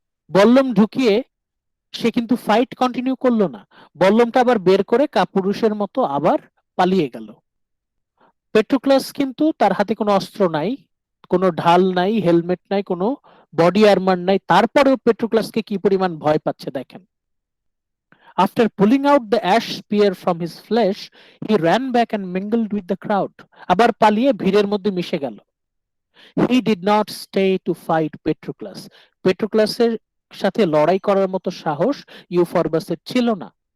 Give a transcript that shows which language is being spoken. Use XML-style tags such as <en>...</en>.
<bn>বল্লম ঢুকিয়ে সে কিন্তু fight continue করলো না, বল্লমটা আবার বের করে কাপুরুষের মতো আবার পালিয়ে গেল। পেট্রোক্লাস কিন্তু তার হাতে কোনো অস্ত্র নাই, কোনো ঢাল নাই, হেলমেট নাই, কোনো বডি আর্মার নাই, তারপরেও পেট্রোক্লাসকে কি পরিমাণ ভয় পাচ্ছে দেখেন।</bn> <en>After pulling out the ash spear from his flesh, he ran back and mingled with the crowd.</en> <bn>আবার পালিয়ে ভিড়ের মধ্যে মিশে গেল।</bn> <en>He did not stay to fight Patroclus.</en> <bn>পেট্রোক্লাসের সাথে লড়াই করার মতো সাহস ইউফরবাসের ছিল না।</bn>